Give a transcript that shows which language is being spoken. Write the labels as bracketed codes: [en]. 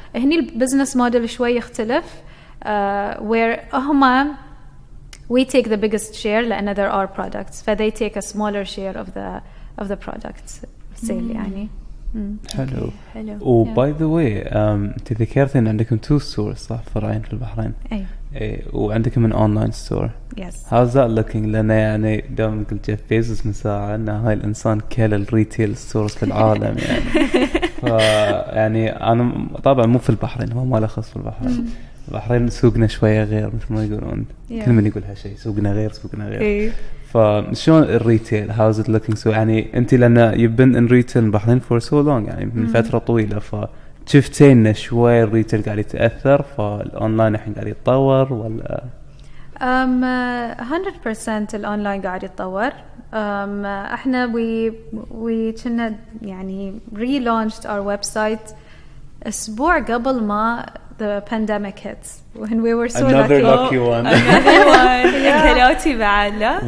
[ar] هني البزنس موديل شوي يختلف [en] where [ar] هما [en] we take the biggest share [ar] لأن [en] there are products so they take a smaller share of the products sale [ar] يعني. حلو. و [en] by the way [ar] انت ذكرت ان عندكم 2 stores صح فرعين في البحرين. اي وعندكم من اونلاين ستور. [en] How's that looking؟ [ar] لأن يعني دام قلت جيف بيزوس من ساعة أن هاي الإنسان كل الريتيل ستورز في العالم يعني. يعني أنا طبعا مو في البحرين هو ما له خص في البحرين. البحرين سوقنا شوية غير مثل ما يقولون. كل من يقول هالشيء سوقنا غير. فشون الريتيل [en] how's it looking so [ar] يعني أنت لأن [en] you've been in retail [ar] البحرين [en] for so long [ar] يعني من فترة طويلة شفتين شوي الريتيل قاعد يتأثر فالأونلاين الحين قاعد يتطور ولا 100% الأونلاين قاعد يتطور. احنا [en] we [ar] كنا يعني [en] relaunched our website [ar] أسبوع قبل ما [en] the pandemic hit when we were so another lucky one. Another one.